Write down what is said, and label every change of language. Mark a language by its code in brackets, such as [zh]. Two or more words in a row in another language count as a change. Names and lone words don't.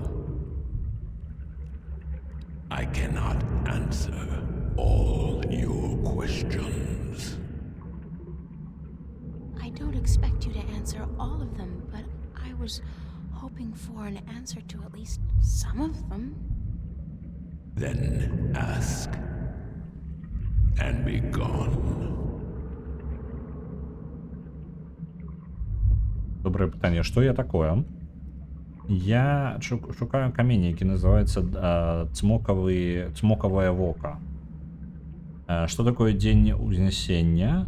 [en] I cannot answer all your questions. I don't expect you to answer all of them, but I was hoping for an answer to at least some of them. Then ask and be gone. [be] Добрае пытанне, што я такое? Я шукаю камень, які называецца цмокавае вока. Што такое дзень узнясення?